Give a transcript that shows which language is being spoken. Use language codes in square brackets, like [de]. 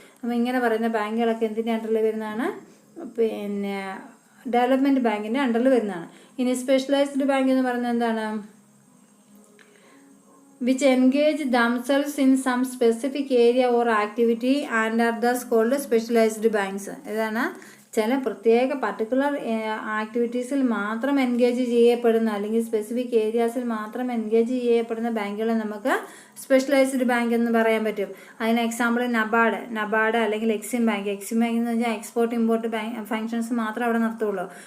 [ml] അപ്പോൾ ഇങ്ങനെ പറയുന്ന ബാങ്കുകളൊക്കെ എന്തിൻ്റെ അണ്ടറിൽ വരുന്നതാണ്? പിന്നെ ഡെവലപ്മെൻറ്റ് ബാങ്കിൻ്റെ അണ്ടറിൽ വരുന്നതാണ്. ഇനി സ്പെഷ്യലൈസ്ഡ് ബാങ്ക് എന്ന് പറയുന്നത് എന്താണ്? [en] which engage themselves in some specific area or activity and are thus called specialized banks. [ml] ഇതാണ് ചില പ്രത്യേക പർട്ടിക്കുലർ ആക്ടിവിറ്റീസിൽ മാത്രം എൻഗേജ് ചെയ്യപ്പെടുന്ന അല്ലെങ്കിൽ സ്പെസിഫിക് ഏരിയാസിൽ മാത്രം എൻഗേജ് ചെയ്യപ്പെടുന്ന ബാങ്കുകളെ നമുക്ക് സ്പെഷ്യലൈസ്ഡ് ബാങ്ക് എന്ന് പറയാൻ പറ്റും. അതിന് എക്സാമ്പിൾ നബാർഡ് അല്ലെങ്കിൽ എക്സിം ബാങ്ക് എന്ന് വെച്ചാൽ എക്സ്പോർട്ട് ഇമ്പോർട്ട് ഫങ്ഷൻസ് മാത്രമേ അവിടെ നടത്തുള്ളൂ.